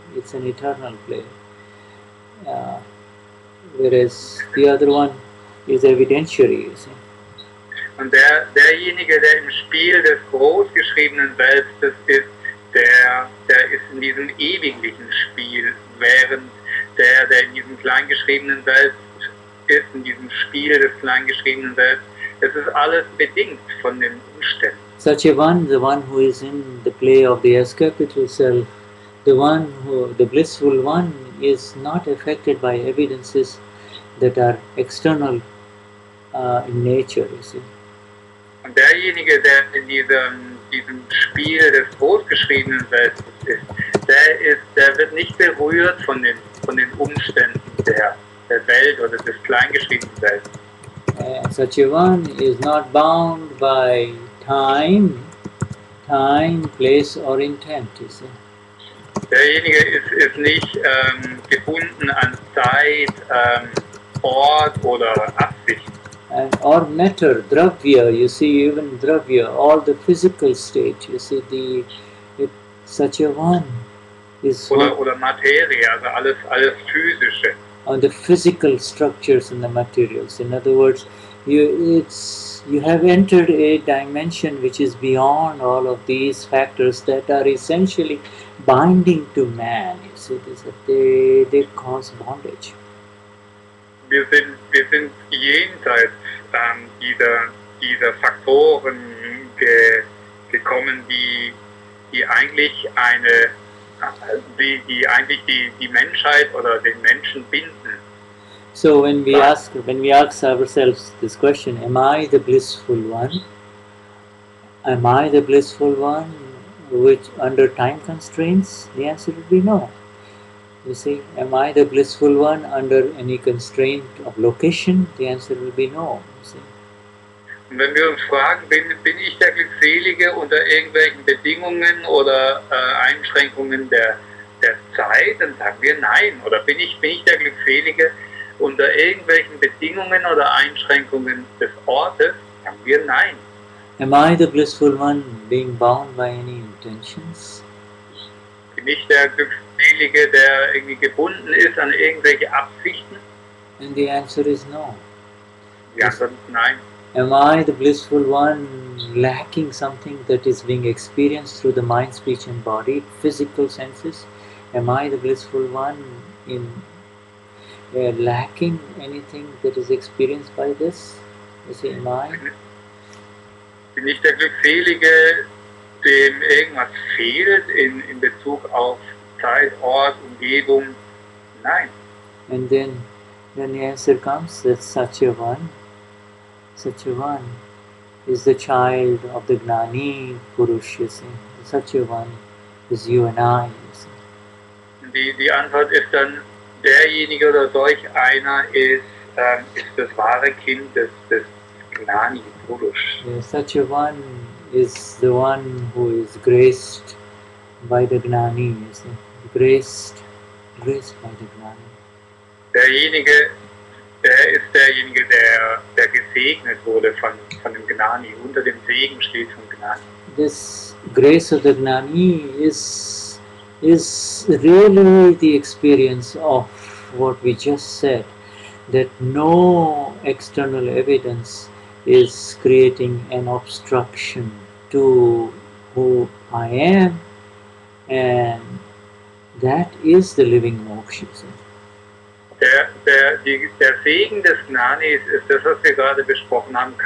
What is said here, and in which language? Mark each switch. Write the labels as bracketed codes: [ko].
[en] It's an eternal play. Whereas the other one is evidentiary, you see. [de] Und derjenige, der im Spiel des großgeschriebenen Selbstes ist, der ist in diesem ewiglichen Spiel, während der in diesem kleingeschriebenen Selbst ist, in diesem Spiel des kleingeschriebenen Selbst. Es ist alles bedingt von den Umständen. [en] Such a one, the one who is in the play of the S capital self, the blissful one is not affected by evidences that are external in nature, you see. [de] Und derjenige, der in diesem Spiel des großgeschriebenen Selbstes ist, der wird nicht berührt von den Umständen der Welt oder des kleingeschriebenen Selbstes. [en] Such a one is not bound by time, place or intent, you see. [de] Derjenige ist nicht gebunden an Zeit, Ort oder Absicht. [en] And or matter, dravya, you see, even dravya, all the physical state, you see, such a one is [de] oder Materie, also alles Physische. [en] On the physical structures and the materials. In other words, you have entered a dimension which is beyond all of these factors that are essentially binding to man. You see, they cause bondage. [de] Wir sind jenseits dieser Faktoren gekommen, die eigentlich die Menschheit oder den Menschen binden. [en] So when we ask ourselves this question, am I the blissful one? Am I the blissful one which under time constraints? The answer would be no. You see, am I the blissful one under any constraint of location? The answer will be no. You see. [de] Und wenn wir uns fragen, bin ich der Glückselige unter irgendwelchen Bedingungen oder Einschränkungen der Zeit, dann sagen wir nein. Oder bin ich der Glückselige unter irgendwelchen Bedingungen oder Einschränkungen des Ortes, sagen wir nein. [en] Am I the blissful one being bound by any intentions? [de] Bin ich der Glückselige, der irgendwie gebunden ist an irgendwelche Absichten? [en] And the answer is no. [de] Die Antwort ist nein. [en] Am I the blissful one lacking something that is being experienced through the mind, speech and body, physical senses? Am I the blissful one in lacking anything that is experienced by this? You see, am I? [de] Bin ich der Glückselige, dem irgendwas fehlt in Bezug auf Zeit, Ort, Umgebung? Nein. [en] And then the answer comes that such a one is the child of the Gnani Purush, you see. Such a one is you and I, you see. [de] Die Antwort ist dann, derjenige oder solch einer ist das wahre Kind des Gnani Purush. [en] Yeah, such a one is the one who is graced by the Gnani, you see. Graced by the Gnani. [de] Der ist derjenige, der gesegnet wurde von dem Gnani, unter dem Segen steht vom Gnani. [en] This grace of the Gnani is really the experience of what we just said, that no external evidence is creating an obstruction to who I am, and that is the living moksha. [de] Der Segen des Gnanis ist das, was wir gerade besprochen haben.